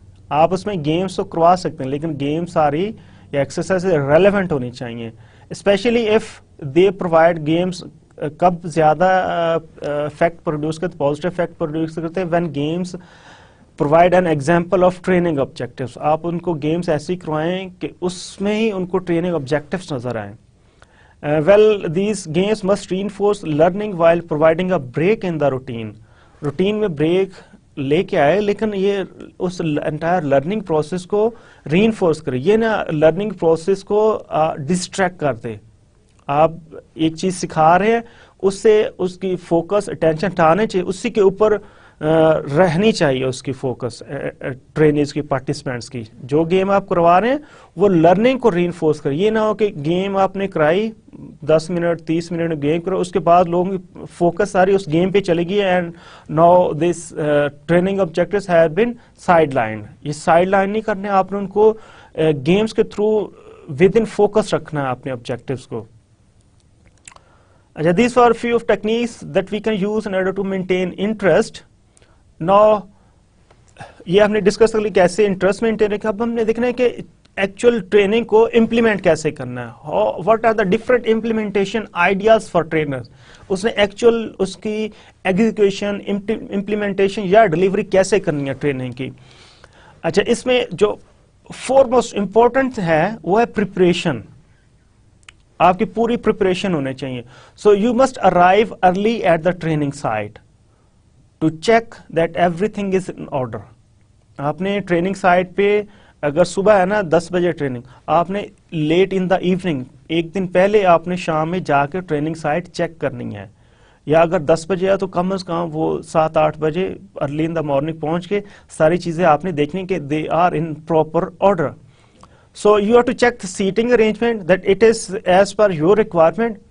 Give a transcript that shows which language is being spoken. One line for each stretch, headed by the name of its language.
Urdu: آپ اس میں گیمس تو کروا سکتے ہیں لیکن گیمس ساری یا ایکسرسائز ریلیونٹ ہونی چاہیے,
English: Especially if they provide games.
Urdu: کب زیادہ افیکٹ پروڈیوس کرتے, پازیٹیو افیکٹ پروڈیوس کرتے ہیں
English: When games provide an example of training objectives.
Urdu: آپ ان کو گیمس ایسی کروائیں کہ اس میں ہی ان کو ٹریننگ آبجیکٹیوس نظر آئیں.
English: Well these games must reinforce learning while providing a break in the routine.
Urdu: Routine میں بریک لے کے آئے لیکن یہ اس انٹائر لرننگ پروسیس کو ری انفورس کرے, یہ نہ لرننگ پروسیس کو ڈسٹریکٹ کر دے. آپ ایک چیز سکھا رہے ہیں, اس سے اس کی فوکس اٹینشن ہٹانے چاہیے, اسی کے اوپر رہنی چاہیے اس کی فوکس ٹرینیز کی, پارٹیسپینٹس کی. جو گیم آپ کروا رہے ہیں وہ لرننگ کو ری انفورس کرے. یہ نہ ہو کہ گیم آپ نے کرائی 10 منٹ 30 منٹ گیم کرو, اس کے بعد لوگوں کی فوکس ساری اس گیم پہ چلے گی,
English: And now this training objectives have been sidelined.
Urdu: یہ سائڈ لائن نہیں کرنے, آپ نے ان کو گیمز کے تھرو ود ان فوکس رکھنا ہے اپنے آبجیکٹیوز کو.
English: اچھا, these are few of techniques that we can use in order to maintain interest.
Urdu: Now یہ ہم نے ڈسکس کر لی کیسے انٹرسٹ مینٹین رکھا. اب ہم نے دیکھنا ہے کہ ایکچوئل ٹریننگ کو امپلیمنٹ کیسے کرنا ہے,
English: What are the different implementation ideas for trainers.
Urdu: اس نے ایکچوئل اس کی ایگزیکیوشن امپلیمنٹیشن یا ڈلیوری کیسے کرنی ہے ٹریننگ کی. اچھا, اس میں جو فور موسٹ امپورٹنٹ ہے وہ ہے پریپریشن. آپ کی پوری پریپریشن ہونے چاہیے.
English: So you must arrive early at the training site to check that everything is in order.
Urdu: آپ نے ٹریننگ سائٹ پہ اگر صبح ہے نا 10 بجے ٹریننگ, آپ نے لیٹ ان دا ایوننگ ایک دن پہلے آپ نے شام میں جا کے ٹریننگ سائٹ چیک کرنی ہے, یا اگر 10 بجے ہے تو کم از کم وہ 7-8 بجے ارلی ان دا مارننگ پہنچ کے ساری چیزیں آپ نے دیکھنی کہ
English: They are in proper order. So you have to check the seating arrangement that it is as per your requirement.